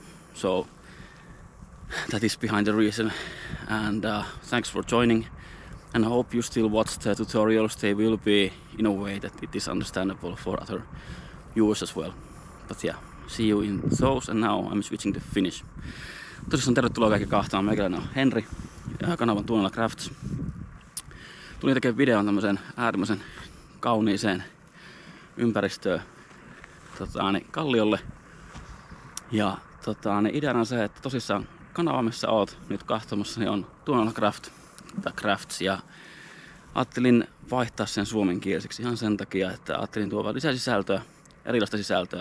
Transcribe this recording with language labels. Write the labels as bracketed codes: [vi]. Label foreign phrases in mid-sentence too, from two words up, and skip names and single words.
[en] So that is behind the reason, and thanks for joining, and I hope you still watch the tutorials. They will be in a way that it is understandable for other viewers as well. But yeah, see you in those, and now I'm switching to Finnish. [fi] Tosissaan tervetuloa kaikki kahtaan. Meikäläinen on Henri ja kanavan Tuonela Crafts. Tulin tekemään videon tämmöiseen äärimmäisen kauniiseen ympäristöön kalliolle. Ja ideana on se, että tosissaan kanava, missä oot nyt katsomassa, niin on Tuonela Crafts, ja ajattelin vaihtaa sen suomenkieliseksi ihan sen takia, että ajattelin tuoda lisää sisältöä, erilaista sisältöä.